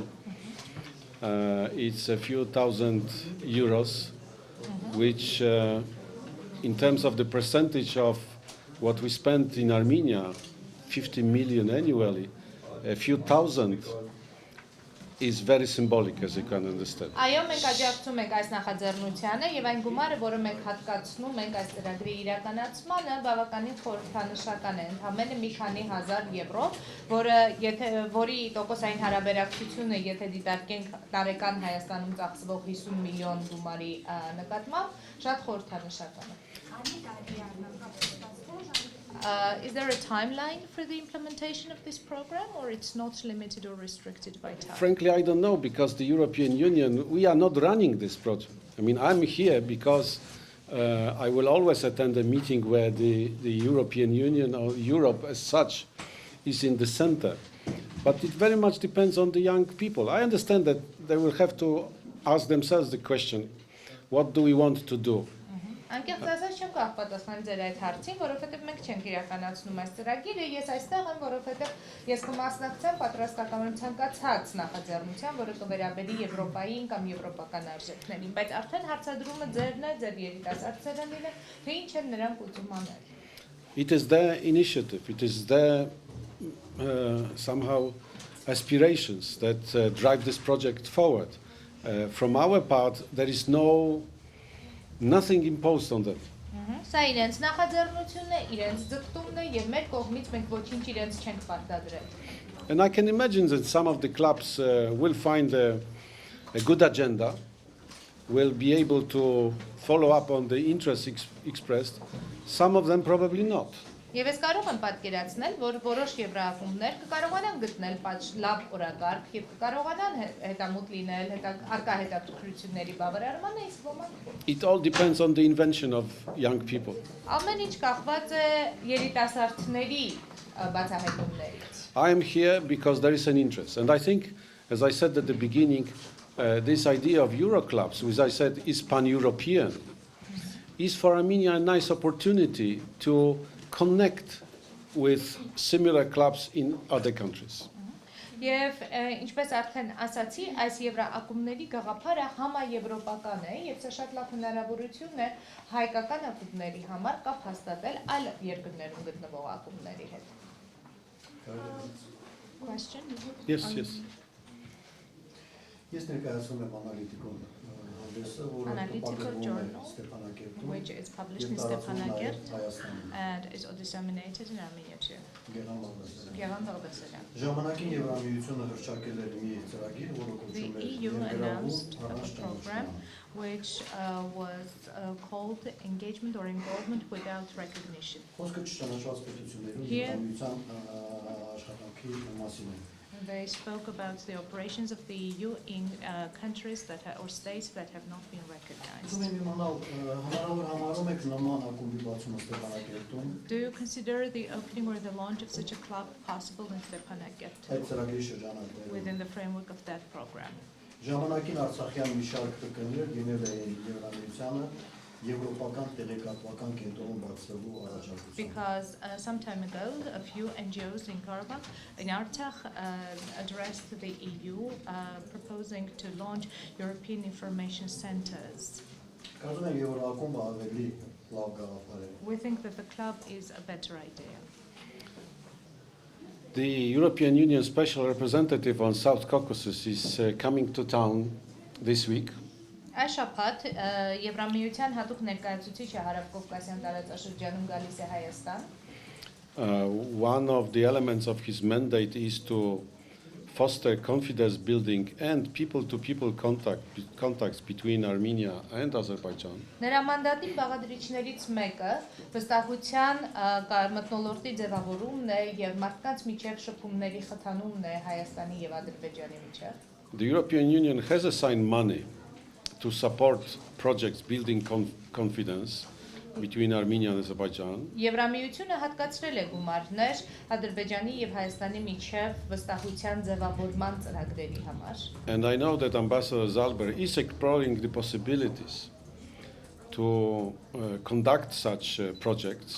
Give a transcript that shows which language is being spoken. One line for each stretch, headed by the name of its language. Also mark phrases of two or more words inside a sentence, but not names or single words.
English: It's a few thousand euros, which in terms of the percentage of what we spend in Armenia, 50 million annually, a few thousand is very symbolic, as you can understand.
Armenian: Այո, մենք աջակցում ենք այս նախաձեռնությանը եւ այն գումարը, որը մենք հատկացնում ենք այս ծրագրի իրականացմանը, բավականին խորհրդանշական է, ընդամենը մի քանի հազար եվրո, որի տոկոսային հարաբերակցությունը, եթե դիտարկենք տարեկան Հայաստանում ծախսվող 50 միլիոն գումարի նկատմամբ, շատ խորհրդանշական է։
English: Is there a timeline for the implementation of this program, or it's not limited or restricted by time? Frankly, I don't know, because the European Union, we are not running this project. I mean, I'm here because I will always attend a meeting where the European Union or Europe as such is in the center. But it very much depends on the young people. I understand that they will have to ask themselves the question, what do we want to do?
Armenian: Անկեղծ ասած չեմ կարող պատասխանել ձեր այդ հարցին, որովհետև մենք չենք իրականացնում այս ծրագիրը, ես այստեղ եմ, որովհետև ես կմասնակցեմ պատրաստակամորեն ցանկացած նախաձեռնության, որը կվերաբերի Եվրոպային կամ եվրոպական արժեքներին, բայց արդեն հարցադրումը ձերն է, ձեր երիտասարդ ծերնդին է, թե ինչ են նրանք ուզում անել։
English: It is their initiative, it is their somehow aspirations that drive this project forward. From our part, there is nothing imposed on them.
Armenian: Սա իրենց նախաձեռնությունն է, իրենց ձգտումն է եւ մեր կողմից մենք ոչինչ իրենց չենք պարտադրել։
English: And I can imagine that some of the clubs will find a good agenda, will be able to follow up on the interests expressed, some of them probably not.
Armenian: Եվ ես կարող եմ պատկերացնել, որ որոշ եվրոակումբներ կկարողանան գտնել լավ օրակարգ եւ կկարողանան հետամուտ լինել արկա հետաքրքրությունների բավարարմանը, իսկ ոմանք։
English: It all depends on the invention of young people.
Armenian: Ամեն ինչ կախված է երիտասարդների բացահայտումներից։
English: I am here because there is an interest, and I think, as I said at the beginning, this idea of Euroclubs, which I said is pan-European, is for Armenia a nice opportunity to connect with similar clubs in other countries.
Armenian: Եվ ինչպես արդեն ասացի, այս եվրոակումբների գաղափարը համաեվրոպական է, եւ սա շատ լավ հնարավորություն է հայկական ակումբների համար կապ հաստատել այլ երկրներում գտնվող ակումբների հետ։ Question?
English: Yes, yes.
Armenian: Ես ներկայացնում եմ անալիտիկոն հանդեսը, որը
English: Analytical
Armenian: տպագրվում է
English: journal,
Armenian: Ստեփանակերտում
English: which is published
Armenian: եւ
English: in
Armenian: տարածվում
English: Stepanakert
Armenian: նաև Հայաստանում։
English: and is disseminated in Armenia too.
Armenian: Գեղամ Բաղդասարյան։ Գեղամ Բաղդասարյան. Ժամանակին Եվրամիությունը հրճակել էր մի ծրագիր, որը
English: The
Armenian: կոչվում էր
English: EU
Armenian: Ներգրավում
English: announced a
Armenian: առանց
English: program
Armenian: ճանաչման։
English: which was called engagement or involvement without recognition.
Armenian: Խոսքը չճանաչված պետություններում
English: Here-
Armenian: Եվրամիության աշխատանքի մասին է։
English: They spoke about the operations of the EU in countries that or states that have not been
Armenian: Ուզում
English: recognized.
Armenian: եմ իմանալ, հնարավոր համարում եք նման ակումբի բացումը Ստեփանակերտում,
English: Do you consider the opening or the launch of such a club possible in Stepanakert
Armenian: այդ ծրագրի շրջանակներում։
English: within the framework of that program?
Armenian: Ժամանակին Արցախյան մի շարք տկններ գնել էին Եվրամիությանը եվրոպական տեղեկատվական կենտրոն բացելու առաջարկություն։
English: Because some time ago, a few NGOs in Karabakh, in Artsakh, addressed the EU proposing to launch European information centers.
Armenian: Կարծում եմ Եվրոակումբը ավելի լավ գաղափար է։
English: We think that the club is a better idea. The European Union Special Representative on South Caucasus is coming to town this week.
Armenian: Այս շաբաթ Եվրամիության հատուկ ներկայացուցիչը Հարավկովկասյան տարածաշրջանում գալիս է Հայաստան։
English: One of the elements of his mandate is to foster confidence building and people-to-people contacts between Armenia and Azerbaijan.
Armenian: Նրա մանդատի բաղադրիչներից մեկը վստահության մթնոլորտի ձևավորումն է եւ մարդկանց միջև շփումների խթանումն է Հայաստանի եւ Ադրբեջանի միջև։
English: The European Union has assigned money to support projects building confidence between Armenia and Azerbaijan.
Armenian: Եվրամիությունը հատկացրել է գումարներ Ադրբեջանի եւ Հայաստանի միջև վստահության ձևավորման ծրագրերի համար։
English: And I know that Ambassador Zalber is exploring the possibilities to conduct such projects.